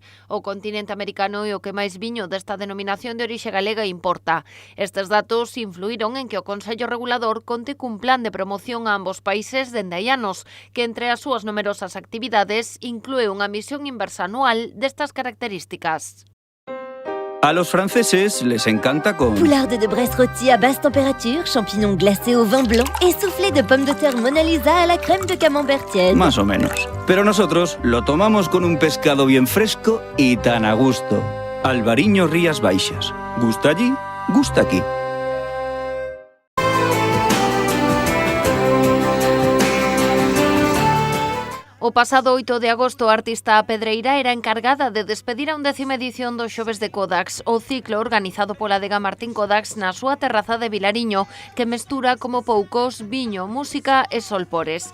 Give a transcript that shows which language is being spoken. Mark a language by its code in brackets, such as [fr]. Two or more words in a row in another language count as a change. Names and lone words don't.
[gl] O continente americano é o que máis viño desta denominación de orixe galega importa. Estes datos influíron en que o Consello Regulador conte cun plan de promoción a ambos países dende hai anos, que entre as súas numerosas actividades inclúe unha misión inversa anual destas características. [es] A los franceses les encanta con... [fr] Poularde de Bresse rôti à basse température, champignons glacés au vin blanc et soufflé de pommes de terre Mona Lisa à la crème de camembert tiède. [es] Más o menos. Pero nosotros lo tomamos con un pescado bien fresco y tan a gusto. Albariño Rías Baixas. Gusta allí, gusta aquí. [gl] O pasado 8 de agosto, a artista pedreira era encargada de despedir a 11ª edición dos Xoves de Kodax, o ciclo organizado pola adega Martín Kodax na súa terraza de Vilariño, que mestura como poucos viño, música e solpores.